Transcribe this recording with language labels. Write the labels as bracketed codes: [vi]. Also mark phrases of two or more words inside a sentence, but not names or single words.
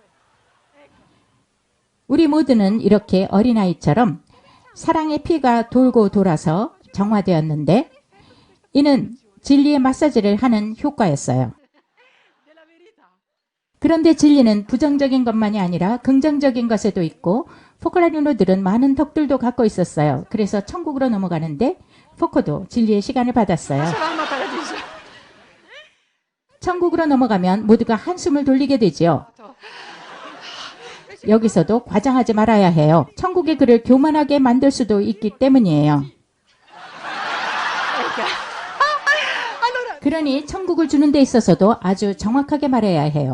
[ko] 우리 모두는 이렇게 어린아이처럼 사랑의 피가 돌고 돌아서 정화되었는데 이는 진리의 마사지를 하는 효과였어요. 그런데 진리는 부정적인 것만이 아니라 긍정적인 것에도 있고 포콜라리노들은 많은 덕들도 갖고 있었어요. 그래서 천국으로 넘어가는데 포코도 진리의 시간을 받았어요. [it] Pasavamo al paradiso. [ko] 천국으로 넘어가면 모두가 한숨을 돌리게 되지요. 여기서도 과장하지 말아야 해요. 천국의 글을 교만하게 만들 수도 있기 때문이에요. 그러니 천국을 주는 데 있어서도 아주 정확하게 말해야 해요.